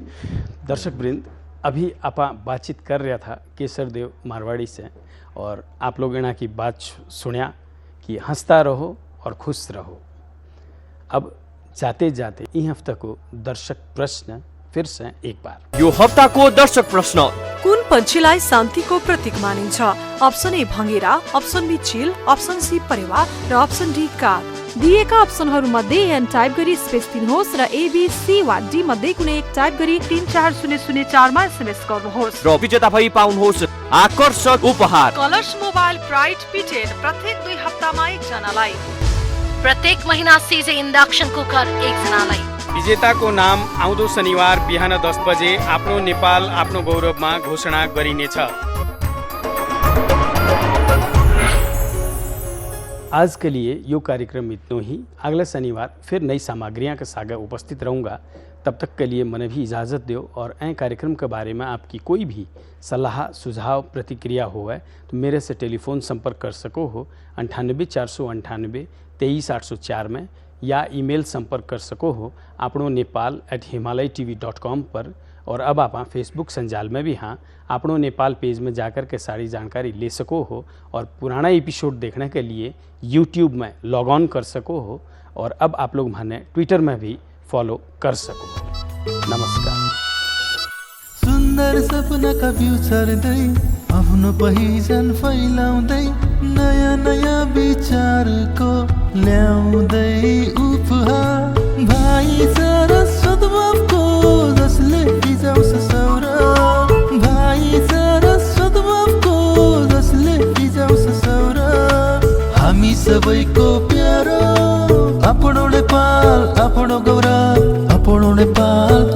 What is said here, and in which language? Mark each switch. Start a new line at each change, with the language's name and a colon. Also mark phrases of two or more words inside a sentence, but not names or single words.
Hindi: दर्शक वृंद, अभी आप बातचीत कर रहा था केसर देव मारवाड़ी से, और आप लोग इना की बात सुनिया कि हंसता रहो और खुश रहो। अब जाते जाते ई हफ्ता को दर्शक प्रश्न फिर से एक बार।
Nepali: यो हप्ता को दर्शक प्रश्न, कुन पन्छीलाई शान्तिको प्रतीक मानिन्छ? अप्सन ए भङ्गेरा, अप्सन बी चिल, अप्सन सी परेवा र अप्सन डी काग। दिएका अप्सनहरूमध्ये एन टाइप गरी स्पेस दिनुहोस् र AB, C वा D मध्ये कुनै एक टाइप गरी 34004 मा SMS गर्नुहोस् र विजेता भई पाउनुहोस् आकर्षक उपहार। कलर्स मोबाइल ब्राइट पिटेड प्रत्येक 2 हप्तामा एकजनालाई, प्रत्येक महिना सिजे इंडक्शन कुकर एकजनालाई। विजेताको नाम आउँदो शनिबार बिहान 10 बजे आफ्नो नेपाल आफ्नो गौरवमा घोषणा गरिनेछ।
Hindi: आज के लिए यो कार्यक्रम इतना ही। अगले शनिवार फिर नई सामग्रियां के साथ उपस्थित रहूँगा। तब तक के लिए मैंने भी इजाज़त दो, और ऐ कार्यक्रम के बारे में आपकी कोई भी सलाह सुझाव प्रतिक्रिया हो है तो मेरे से टेलीफोन संपर्क कर सको हो 98 498 23 804 में, या ईमेल संपर्क कर सको हो आपनो नेपाल@himalaytv.com पर। और अब आप फेसबुक संजाल में भी हाँ आपनो नेपाल पेज में जाकर के सारी जानकारी ले सको हो, और पुराना एपिसोड देखने के लिए यूट्यूब में
English: log on
Hindi: कर सको हो, और अब आप लोग मैंने ट्विटर में भी फॉलो कर सको। नमस्कार।
Nepali: सुन्दर सपनाका बिउ छर्दै आफ्नो पहिचान फैलाउँदै नयाँ नयाँ विचारको ल्याउँदै उपहार भाइचारा सद्भावको जसले भिजाउँछ सौरभ भाइचारा सद्भावको सबैको प्यारो, आफ्नो नेपाल, आफ्नो गौरव, आफ्नो नेपाल।